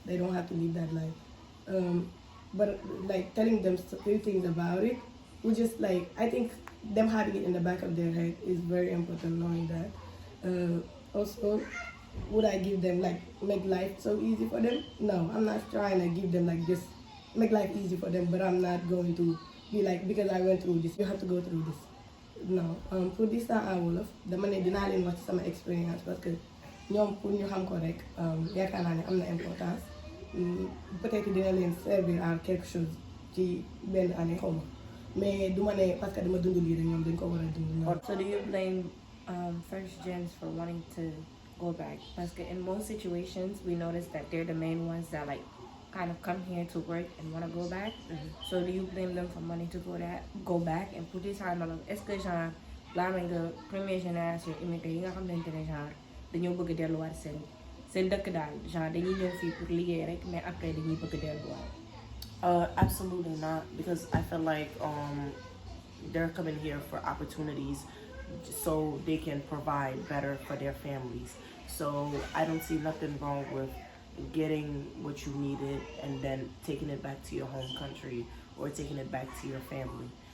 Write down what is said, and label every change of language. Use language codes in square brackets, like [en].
[en] They don't have to live that life. But like telling them a few things about it, we just like, I think them having it in the back of their head is very important, knowing that. Also, would I give them like make life so easy for them? No, I'm not trying to give them like just make life easy for them, but I'm not going to be like because I went through this, you have to go through this. No, [fr] pour dire ça en wolof [wo] dama ne dinaa leen wax ci sama expérience [fr] parce que [wo] ñoom pour ñu xam ko rek yaakaar naa ne am na [fr] importance peut-être [wo] dina leen [fr] servir à quelque chose [wo] ci benn année xaw ma [fr] mais [wo] du ma ne parce que dama dund lii rek ñoom dañ ko war a dund. [en] So do you blame first gens for wanting to go back? Because in most situations we notice that they're the main ones that like kind of come here to work and want to go back. So do you blame them for wanting to go back? And [fr] pour dire ça [wo] noonu [fr] est-ce que genre blâmer [wo] nga [fr] première génération immigré [wo] yi nga xamante ne genre dañoo bëgg delluwaat seen dëkk daal genre dañuy ñëw fii pour liggéey rek [fr] mais après [wo] dañuy bëgg delluwaat? [en] Absolutely not, because I feel like they're coming here for opportunities so they can provide better for their families. So I don't see nothing wrong with getting what you needed and then taking it back to your home country or taking it back to your family.